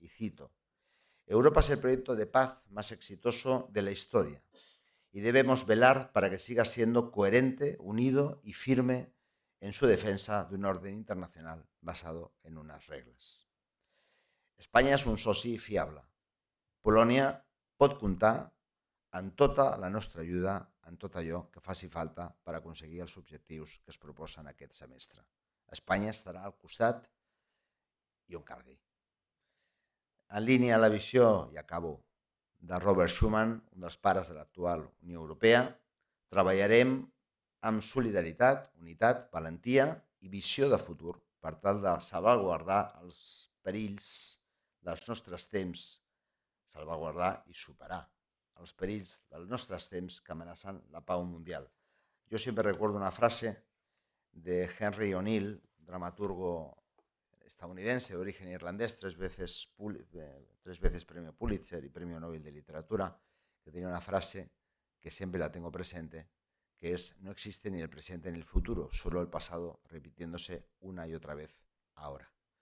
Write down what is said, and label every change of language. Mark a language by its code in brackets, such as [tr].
[es] Y cito: Europa es el proyecto de paz más exitoso de la historia y debemos velar para que siga siendo coherente, unido y firme en su defensa de un orden internacional basado en unas reglas. [ca] España és un soci fiable. Polònia pot comptar en tota la nostra ajuda, en tot allò que faci falta per aconseguir els objectius que es proposen aquest semestre. Espanya estarà al costat i on calgui. En línia amb la visió, i acabo, de Robert Schuman, un dels pares de l'actual Unió Europea, treballarem amb solidaritat, unitat, valentia i visió de futur per tal de salvaguardar els perills dels nostres temps, salvaguardar i superar els perills dels nostres temps que amenacen la pau mundial. [es] Yo siempre recuerdo una frase de Henry O'Neill, dramaturgo estadounidense de origen irlandés, tres veces premio Pulitzer y premio Nobel de Literatura, que tenía una frase que siempre la tengo presente, que es: no existe ni el presente ni el futuro, solo el pasado repitiéndose una y otra vez ahora.